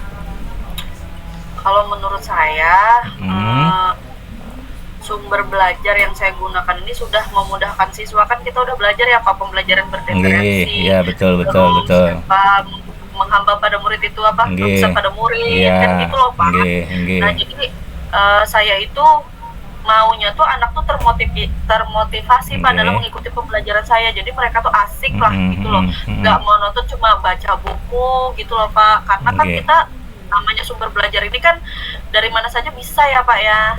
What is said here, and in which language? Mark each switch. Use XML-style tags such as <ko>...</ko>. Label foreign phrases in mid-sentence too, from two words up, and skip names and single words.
<id>Kalau menurut saya, Hmm. sumber belajar yang saya gunakan ini sudah memudahkan siswa. Kan kita udah belajar ya Pak, pembelajaran Nggih, berreferensi, ya betul betul terus betul. apa, menghamba pada murid itu apa, Nggih. berpesan pada murid, Iya, kan gitu loh Pak.</id> <jv>nggih, nggih.</jv> <id>Nah jadi saya itu maunya tuh anak tuh termotivasi Pak dalam Nggih. mengikuti pembelajaran saya. Jadi mereka tuh asik lah Mhm, gitu loh, mhm, mhm. nggak monoton cuma baca buku gitu loh Pak. Karena kan Nggih, kita namanya sumber belajar ini kan dari mana saja bisa ya Pak ya.</id>